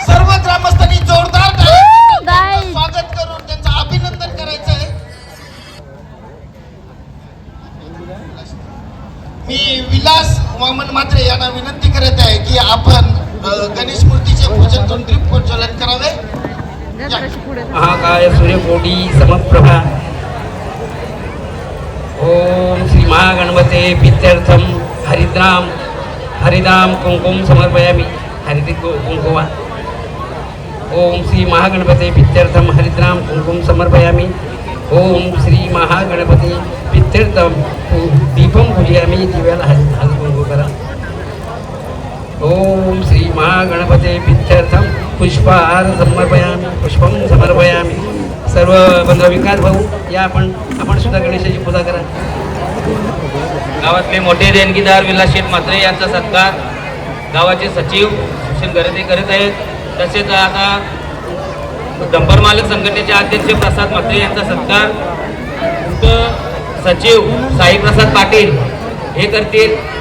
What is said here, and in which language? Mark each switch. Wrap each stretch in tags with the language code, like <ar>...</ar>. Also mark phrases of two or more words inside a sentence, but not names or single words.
<mr>सर्व ग्रामस्थांनी जोरदार स्वागत करून त्यांचं अभिनंदन करायचं आहे. मी विलास वामन म्हात्रे यांना विनंती करत आहे की आपण गणेश मूर्तीचे पूजन करून दीप प्रज्वलन करावे.</mr> <sa>महाकाय सूर्यकोटी समप्रभा. ओम श्री महागणपते प्रीत्यर्थम हरिद्राम कुंकुम समर्पयामि. हरित कुंकुमा. ओम श्री महागणपते प्रीत्यर्थम हरिद्राम कुंकुम समर्पयामि. ओम श्री महागणपते प्रीत्यर्थम दीपम पूजयामि.</sa> <mr>दिव्याला हळदी कुंकू करा.</mr> <sa>ओम श्री महागणपते पित्यर्थम पुष्पहार समर्पयामी पुष्पम समर्पयामी.</sa> <mr>सर्व बंधू विकास भाऊ या आपण सुद्धा गणेशाची पूजा करा. गावातले मोठे देणगीदार विलास शेठ म्हात्रे यांचा सत्कार गावाचे सचिव सुशील गरते करत आहेत. तसेच आता डंपर मालक संघटनेचे अध्यक्ष प्रसाद म्हात्रे यांचा सत्कार सचिव साई प्रसाद पाटील हे करतील.</mr>